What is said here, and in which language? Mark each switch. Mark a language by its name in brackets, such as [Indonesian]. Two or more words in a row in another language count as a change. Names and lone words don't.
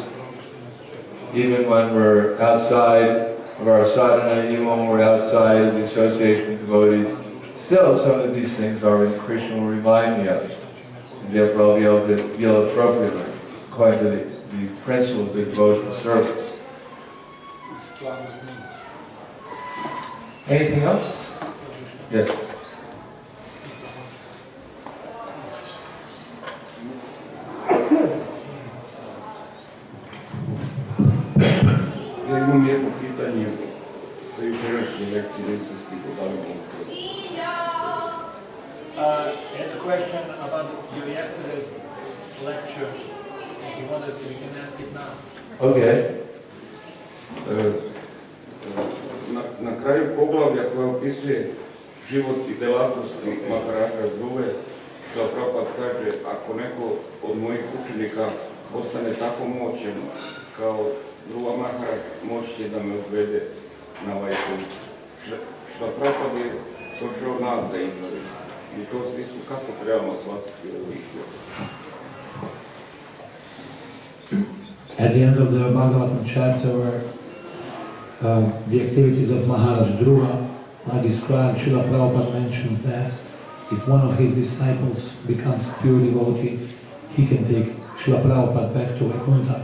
[English] Even when we're outside of our sadhana, even when we're outside of the association of devotees, still some of these things Krishna will remind me of. And therefore I'll be able to deal appropriately according to the principles of devotional service. Anything else? Yes. [Serbian] Ja imam jedno pitanje za jučerašnje lekcije, nisam stigao, da li mogu. [English] There's a question about your yesterday's lecture. If you wanted to, you can ask it now. Okay. [Serbian] Na kraju poglavlja koje opisuje život i delatnosti Maharaja Dhruve, što Prabhupada kaže, ako neko od mojih učenika ostane tako moćan kao Dhruva Maharaj, moći će da me odvede na ovaj put. Što Prabhupada je došao nas da izvori. I u tom smislu kako trebamo shvatiti ovu istinu? [English] At the end of the Bhagavatam chapter, where the activities of Maharaj Dhruva are described, Srila Prabhupada mentions that if one of his disciples becomes pure devotee, he can take Srila Prabhupada back to Vaikuntha.